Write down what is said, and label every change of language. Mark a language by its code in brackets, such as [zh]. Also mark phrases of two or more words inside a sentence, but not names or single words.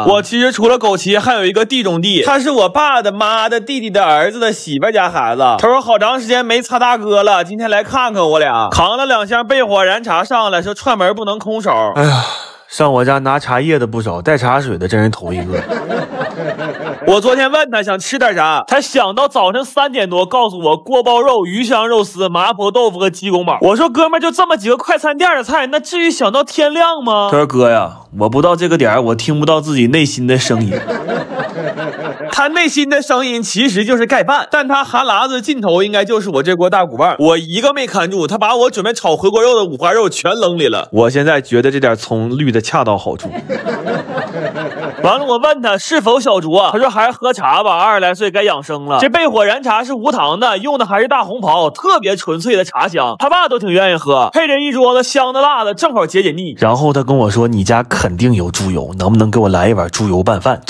[zh] 我其實除了枸杞還有一個地中地，他是我爸的媽的弟弟的兒子的媳婦家孩子。他說好長時間沒擦大哥了，今天來看看我倆。扛了2箱焙火燃茶上來，說串門不能空手。哎呀，上我家拿茶叶的不少，带茶水的真是頭一個。我昨天問他想吃點啥，他想到早晨3 點多告訴我鍋包肉、魚香肉絲、麻婆豆腐和雞公煲。我說哥們就這麼幾個快餐店的菜，那至於想到天亮嗎？他說哥呀，我不到這個點我聽不到自己內心的聲音。他內心的聲音其實就是蓋飯，但他哈喇子盡頭應該就是我這鍋大骨棒。我一個沒看住，他把我準備炒回鍋肉的五花肉全扔裡了。我現在覺得這點蔥綠的恰到好處。完了，我問他是否小酌啊？他說還是喝茶吧，20來歲該養生了。這焙火燃茶是無糖的，用的還是大紅袍，特別純粹的茶香，他爸都挺願意喝，配着一桌子香的辣的，正好解解膩。然後他跟我說你家肯定有豬油，能不能給我來一碗豬油拌飯？